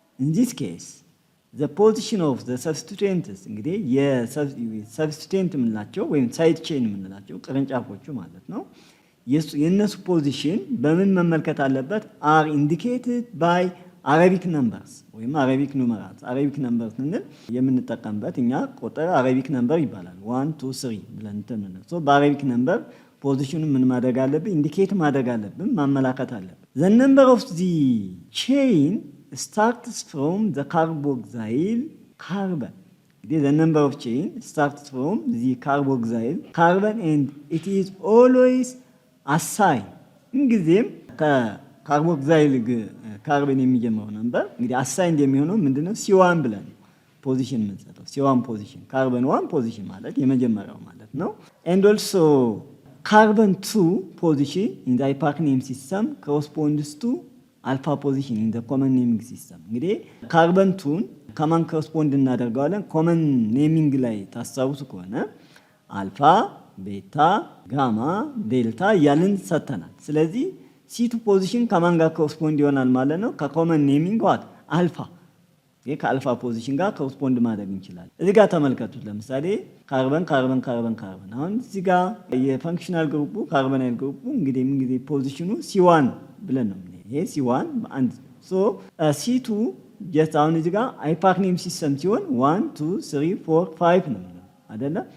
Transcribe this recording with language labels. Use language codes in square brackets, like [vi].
[en] In this case the position of the substituents [am] እንግዲህ የሰብስቲቴንት የምንላቸው ወይም ሳይድ ቼን የምንላቸው ቅርንጫፎቹ ማለት ነው። የነሱ ፖዚሽን በምን መመልከት አለበት? [en] are indicated by [am] አረቢክ ነምበርስ ወይም አረቢክ ኑመራልስ። አረቢክ ነምበር ስንል የምንጠቀምበት እኛ ቁጥር አረቢክ ነምበር ይባላል። 1 2 3 ብለን እንተምነው። ሶ በአረቢክ ነምበር ፖዚሽኑ ምን ማድረግ አለብን? ኢንዲኬት ማድረግ አለብን፣ ማመላከት አለብን። [en] the number of the chain starts from the carboxyl carbon. The number of chain starts from the carboxyl carbon and it is always assigned. [am] እንግዲህም ከካርቦክሳይል ካርበን የሚጀምረው ነምበር እንግዲህ አሳይንድ የሚሆነው ምንድነው? C1 ብለን ፖዚሽን የምንሰጠው C1 ፖዚሽን ካርበን 1 ፖዚሽን ማለት የመጀመሪያው ማለት ነው። [en] and also carbon 2 position in the hypernym system corresponds to alpha position in the common naming system. [am] እንግዲህ ካርበን 2ን ከማን ኮረስፖንድ እናደርገዋለን? ኮመን ኔሚንግ ላይ ታስታውሱ ከሆነ አልፋ፣ ቤታ፣ ጋማ፣ ዴልታ እያልን ሰጥተናል። ስለዚህ C2 ፖዚሽን ከማን ጋር ኮረስፖንድ ይሆናል ማለት ነው? ከኮመን ኔሚንግ ዋት አልፋ። ከአልፋ ፖዚሽን ጋር ኮረስፖንድ ማድረግ እንችላለን። እዚህ ጋር ተመልከቱት። ለምሳሌ ካርበን ካርበን ካርበን ካርበን። አሁን እዚህ ጋር የፈንክሽናል ግሩፑ ካርበናይል ግሩፑ እንግዲህ ምን ጊዜ ፖዚሽኑ C1 ብለን ነው። ይሄ C1 በአንድ ሶ C2 ጀስት አሁን እዚህ ጋር ሃይፐርኔም ሲስተም ሲሆን 1 2 3 4 5 ነው አይደለ?